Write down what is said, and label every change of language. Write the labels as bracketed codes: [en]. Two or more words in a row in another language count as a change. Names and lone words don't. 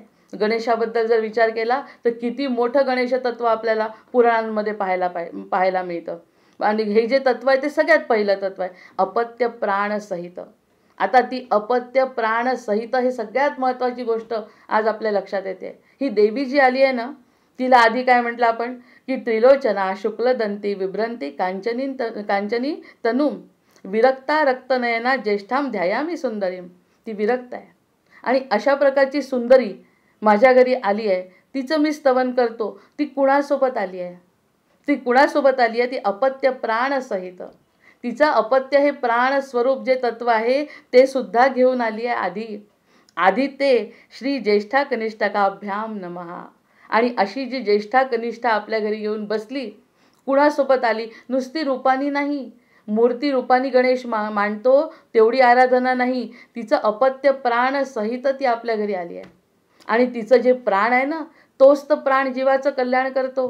[mr] गणेशाबद्दल जर विचार केला तर किती मोठं गणेश तत्व आपल्याला पुराणांमध्ये पाहायला मिळतं. आणि हे जे तत्व आहे ते सगळ्यात पहिलं तत्व आहे अपत्य प्राण सहित. आता ती अपत्य प्राण सहित हे सगळ्यात महत्त्वाची गोष्ट आज आपल्या लक्षात येते. ही देवी जी आली आहे ना, तिला आधी काय म्हटलं आपण की [sa] त्रिलोचना शुक्लदंती विभ्रंती कांचनी तनुम विरक्ता रक्तनयना ज्येष्ठाम ध्यायामी सुंदरीम. [mr] ती विरक्त आहे आणि अशा प्रकारची सुंदरी माझ्या घरी आली आहे. तिचं मी स्तवन करतो. ती कुणासोबत आली आहे? ती कुणासोबत आली आहे? ती अपत्य प्राण सहित. तिचा अपत्य हे प्राण स्वरूप जे तत्व आहे ते सुद्धा घेऊन आली आहे. आधी ते [sa] श्री ज्येष्ठा कनिष्ठकाभ्याम नमः. [mr] आणि अशी जी ज्येष्ठा कनिष्ठा आपल्या घरी येऊन बसली, कुणासोबत आली? नुसती रूपानी नाही, मूर्ती रूपानी गणेश मांडतो तेवढी आराधना नाही, तिचं अपत्य प्राण सहित ती आपल्या घरी आली आहे. आणि तिचं जे प्राण आहे ना, तोच तर प्राण जीवाचं कल्याण करतो.